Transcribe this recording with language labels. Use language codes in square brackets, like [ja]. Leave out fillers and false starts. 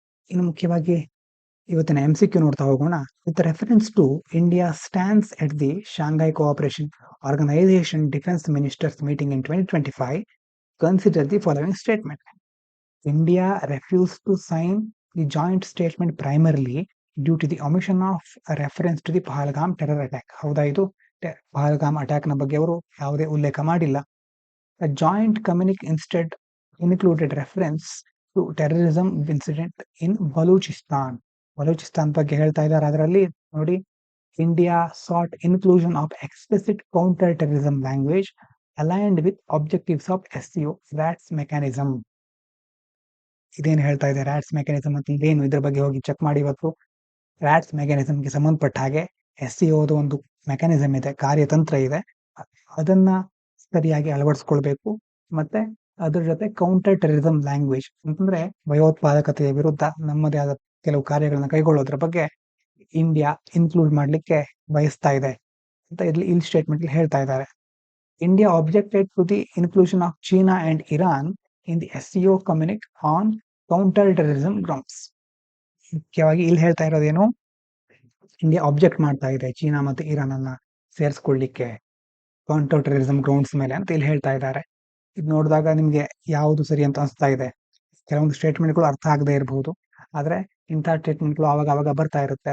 [kn] ಇನ್ನು ಮುಖ್ಯವಾಗಿ ಇವತ್ತಿನ MCQ ನೋಡ್ತಾ ಹೋಗೋಣ. [en] With reference to India stands at the Shanghai Cooperation Organisation defence ministers meeting in 2025, consider the following statement. India refused to sign the joint statement primarily due to the omission of a reference to the Pahalgam terror attack. [kn] ಹೌದಾ, ಇದು Pahalgam attack ನ ಬಗ್ಗೆ ಅವರು ಯಾವುದೇ ಉಲ್ಲೇಖ ಮಾಡಿಲ್ಲ. [en] A joint communique instead included reference to terrorism incident in Baluchistan. [kn] Balochistan ಬಗ್ಗೆ ಹೇಳ್ತಾ ಇದ್ದಾರೆ. ಅದರಲ್ಲಿ ನೋಡಿ, [en] India sought inclusion of explicit counter terrorism language aligned with objectives of SCO, RATS mechanism. [kn] ಇದೇನು ಹೇಳ್ತಾ ಇದೆ RATS mechanism ಅಂತ ಇದೇನು, ಇದ್ರ ಬಗ್ಗೆ ಹೋಗಿ ಚೆಕ್ ಮಾಡಿ. ಇವತ್ತು RATS mechanismಗೆ ಸಂಬಂಧಪಟ್ಟ ಹಾಗೆ SCOದು ಒಂದು ಮೆಕ್ಯಾನಿಸಮ್ ಇದೆ, ಕಾರ್ಯತಂತ್ರ ಇದೆ, ಅದನ್ನ ಸರಿಯಾಗಿ ಅಳವಡಿಸ್ಕೊಳ್ಬೇಕು. ಮತ್ತೆ ಅದ್ರ ಜೊತೆ ಕೌಂಟರ್ ಟೆರರಿಸಂ ಲ್ಯಾಂಗ್ವೇಜ್ ಅಂತಂದ್ರೆ ಭಯೋತ್ಪಾದಕತೆಯ ವಿರುದ್ಧ ನಮ್ಮದೇ ಆದ ಕೆಲವು ಕಾರ್ಯಗಳನ್ನ ಕೈಗೊಳ್ಳೋದ್ರ ಬಗ್ಗೆ ಇಂಡಿಯಾ ಇನ್ಕ್ಲೂಡ್ ಮಾಡ್ಲಿಕ್ಕೆ ಬಯಸ್ತಾ ಇದೆ ಅಂತ ಇಲ್ಲಿ ಸ್ಟೇಟ್ಮೆಂಟ್ ಹೇಳ್ತಾ ಇದ್ದಾರೆ. [en] India objected to the inclusion of China and Iran in the SCO communique on counter terrorism grounds. [kn] ಮುಖ್ಯವಾಗಿ ಇಲ್ಲಿ ಹೇಳ್ತಾ ಇರೋದೇನು, ಇಂಡಿಯಾ ಆಬ್ಜೆಕ್ಟ್ ಮಾಡ್ತಾ ಇದೆ ಚೀನಾ ಮತ್ತು ಇರಾನ್ ಅನ್ನ ಸೇರಿಸ್ಕೊಳ್ಳಿಕ್ಕೆ ಕೌಂಟರ್ ಟೆರರಿಸಂ ಗ್ರೌಂಡ್ಸ್ ಮೇಲೆ ಅಂತ ಇಲ್ಲಿ ಹೇಳ್ತಾ ಇದ್ದಾರೆ. ಇದು ನೋಡಿದಾಗ ನಿಮ್ಗೆ ಯಾವುದು ಸರಿ ಅಂತ ಅನಿಸ್ತಾ ಇದೆ? ಕೆಲವೊಂದು ಸ್ಟೇಟ್ಮೆಂಟ್ಗಳು ಅರ್ಥ ಆಗದೆ ಇರಬಹುದು, ಆದ್ರೆ ಇಂತಹ ಸ್ಟೇಟ್ಮೆಂಟ್ಗಳು ಅವಾಗ ಬರ್ತಾ ಇರುತ್ತೆ.